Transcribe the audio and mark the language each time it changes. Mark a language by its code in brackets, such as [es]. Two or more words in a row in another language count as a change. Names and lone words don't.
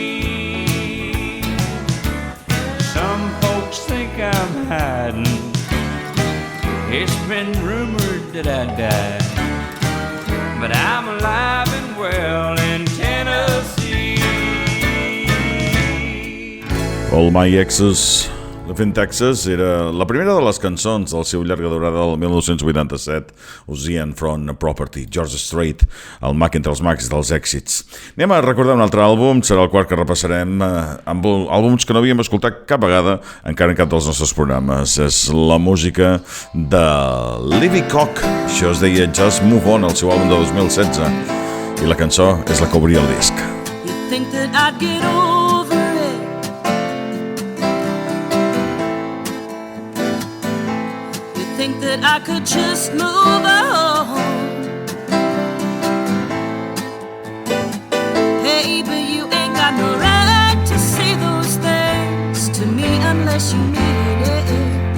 [en] Some folks think I'm hiding, it's been rumored that I died, but I'm alive and well in Tennessee. [ca] All My Exes Live in Texas era la primera de les cançons del seu llarga durada del 1987, Ocean Front Property, George Strait, el mag entre els mags dels èxits. Anem a recordar un altre àlbum, serà el quart que repassarem, amb àlbums que no havíem escoltat cap vegada, encara en cap dels nostres programes. És la música de Livy Cock, això es deia Just Move On, el seu àlbum de 2016, i la cançó és la que obria el disc. [en] You think that I'd get over it? Think that I could just move on? Hey, but you ain't got no right to say those things to me unless you mean it.